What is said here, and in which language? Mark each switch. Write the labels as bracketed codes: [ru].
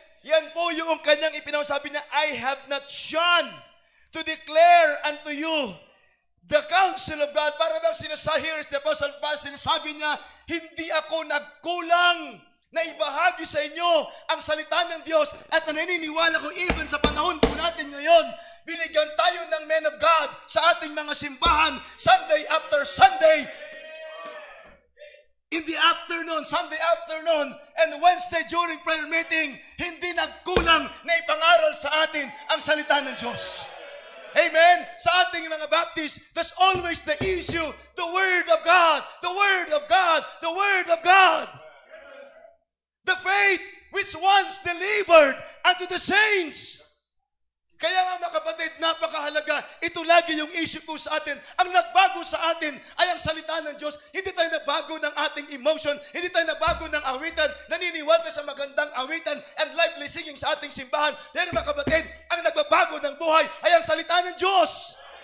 [tl] Yan po yung kanyang ipinasabi niya, [en] I have not shunned to declare unto you the counsel of God. [tl] Para bang sinasabi, [en] here is the Apostle Paul, [tl] sinasabi niya, hindi ako nagkulang na ibahagi sa inyo ang salita ng Diyos at naniniwala ko even sa panahon po natin ngayon, binigyan tayo ng [en] men of God [tl] sa ating mga simbahan, [en] Sunday after Sunday, in the afternoon, Sunday afternoon, and Wednesday during prayer meeting, [tl] hindi nagkulang na ipangaral sa atin ang salita ng Diyos. [en] Amen? [tl] Sa ating mga [en] Baptist, there's always the issue, the Word of God, the Word of God, the Word of God. The faith which once delivered unto the saints. [tl] Kaya nga mga kapatid, napakahalaga. Ito lagi yung issue po sa atin. Ang nagbago sa atin ay ang salita ng Diyos. Hindi tayo nabago ng ating emotion. Hindi tayo nabago ng awitan. Naniniwala sa magandang awitan [en] and lively singing [tl] sa ating simbahan. Pero mga kapatid, ang nagbabago ng buhay ay ang salita ng Diyos.